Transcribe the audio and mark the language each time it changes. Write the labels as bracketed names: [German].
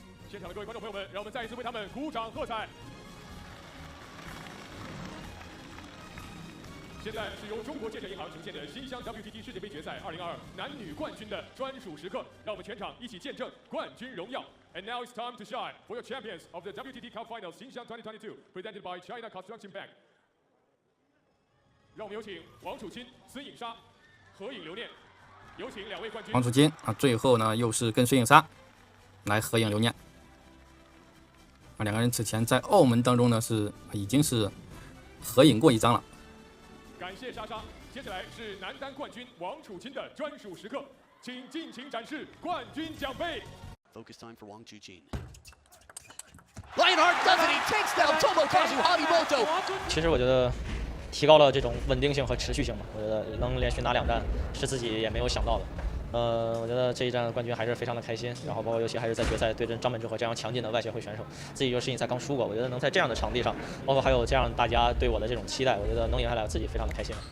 [Chinese] 现场的各位观众朋友们，让我们再一次为他们鼓掌喝彩。现在是由中国建设银行呈现的新乡 WTT 世界杯决赛2022男女冠军的专属时刻，让我们全场一起见证冠军荣耀。 [English] And now it's time to shine for your champions of the WTT Cup Finals 新乡2022 presented by China Construction Bank。 [Chinese] 让我们有请王楚钦、孙颖莎合影留念。有请2位冠军。王楚钦啊，最后呢又是跟孙颖莎来合影留念。啊，两个人此前在澳门当中呢已经是合影过一张了。感谢莎莎，接下来是男单冠军王楚钦的专属时刻，请尽情展示冠军奖杯。 [English] Focus time for Wang Chuqin. Lionheart does it. He takes down Tomokazu Hashimoto. [Chinese] 其实我觉得提高了这种稳定性和持续性吧，我觉得能连续拿2战是自己也没有想到的。我觉得这一战冠军还是非常的开心，然后包括尤其还是在决赛对阵张本智和这样强劲的外协会选手，自己就世锦赛刚输过，我觉得能在这样的场地上，包括还有这样大家对我的这种期待，我觉得能赢下来，自己非常的开心。